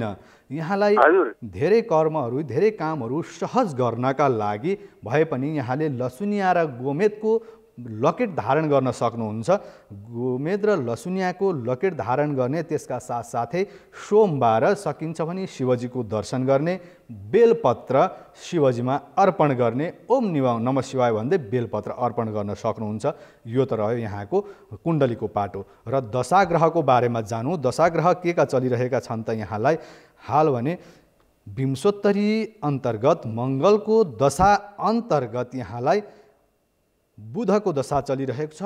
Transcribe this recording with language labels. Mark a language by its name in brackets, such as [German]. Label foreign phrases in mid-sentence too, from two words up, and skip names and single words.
[Nepali] यहाँलाई धेरै कर्महरू, धेरै कामहरू सहज गर्नका लागि भए पनि यहाँले लसुनिया र गोमेदको लकेट धारण गर्न सक्नुहुन्छ। गोमेद र लसुनियाको लकेट धारण गर्ने, त्यसका साथसाथै सोमबार सकिन्छ भने शिवजीको दर्शन गर्ने, बेलपत्र शिवजीमा अर्पण गर्ने, [Sanskrit] ओम नमः शिवाय [Nepali] भन्दै बेलपत्र अर्पण गर्न सक्नुहुन्छ। यो त रह्यो यहाँको कुण्डलीको पाटो। र दशाग्रहको बारेमा जानौँ। दशाग्रह के का चलिरहेका छन् त यहाँलाई? हाल भने विंशोत्तरी अन्तर्गत मङ्गलको दशा अन्तर्गत यहाँलाई बुधको दशा चलिरहेको छ।